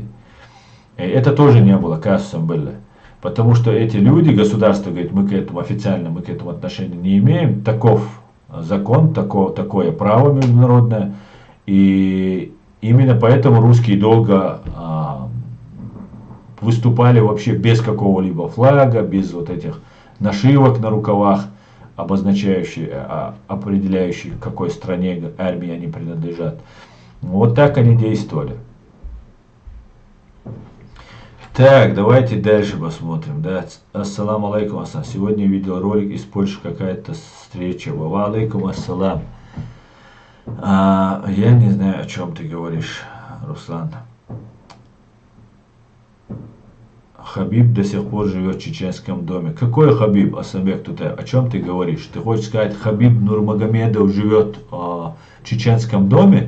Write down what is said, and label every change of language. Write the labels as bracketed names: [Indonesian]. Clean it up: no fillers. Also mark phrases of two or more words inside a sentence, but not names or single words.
[Russian] И это тоже не было казусом белли. Потому что эти люди, государство говорит, мы к этому официально, мы к этому отношения не имеем, таков закон, такое право международное, и именно поэтому русские долго выступали вообще без какого-либо флага, без вот этих нашивок на рукавах, обозначающих, определяющих, к какой стране армии они принадлежат. Вот так они действовали. Так, давайте дальше посмотрим. Да. [Arabic] السلام عليكم، السلام. [Russian] Сегодня видел ролик из Польши, какая-то встреча. [Arabic] وعليكم السلام. [Russian] Я не знаю, о чем ты говоришь, Руслан. Хабиб до сих пор живет в чеченском доме. Какой Хабиб, Асамбек Тутай? О чем ты говоришь? Ты хочешь сказать, Хабиб Нурмагомедов живет в чеченском доме?